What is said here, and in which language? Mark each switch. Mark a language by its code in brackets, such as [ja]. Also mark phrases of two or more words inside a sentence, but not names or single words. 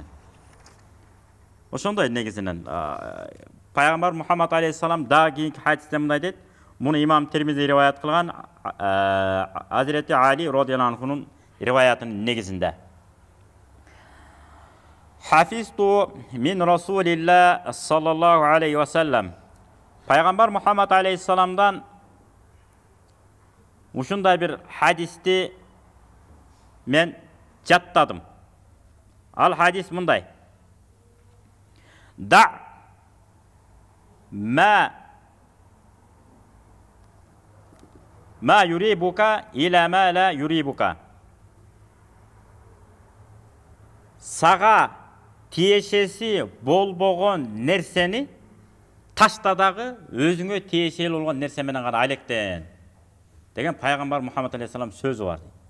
[ky] Ошондой негизинен Пайгамбар Мухаммад алейхиссалам дагы кийинки хадисте мындай дейт. Муну имам Тирмизи риваят кылган, Азирети Али радhiyallahu анхунун риваятынын негизинде. [ar] حفظت من رسول الله صلى الله عليه وسلم. [ky] Пайгамбар Мухаммад алейхиссаламдан ушундай бир хадисти мен жаттадым. [ar] Ал хадис мындай. دع ما يريبك إلى ما لا يريبك. [ky] Сага тиешеси болбогон нерсени ташта дагы өзүңө тиешелүү болгон нерсе менен гана алектен деген Пайгамбар Мухаммад алейхиссалам сөзү бар.